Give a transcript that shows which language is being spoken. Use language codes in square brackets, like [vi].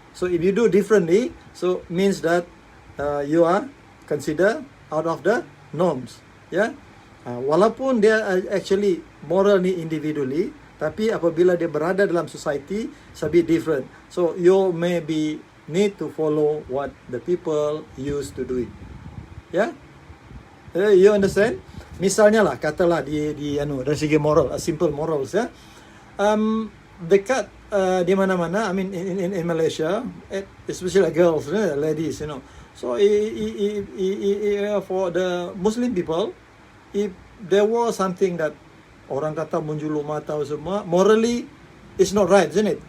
[en] So if you do differently, so means that you are considered out of the norms, ya. [ms] Walaupun dia actually moral ni individually, tapi apabila dia berada dalam society, [en] it's a bit different. So you maybe need to follow what the people used to do it, ya. You understand? [ms] Misalnya lah, katalah dari segi moral, simple morals, ya. Dekat di mana-mana, [en] I mean in Malaysia, especially girls, ladies, So for the Muslim people, if there was something that [ms] orang kata menjulur mata semua, [en] morally it's not right, isn't it?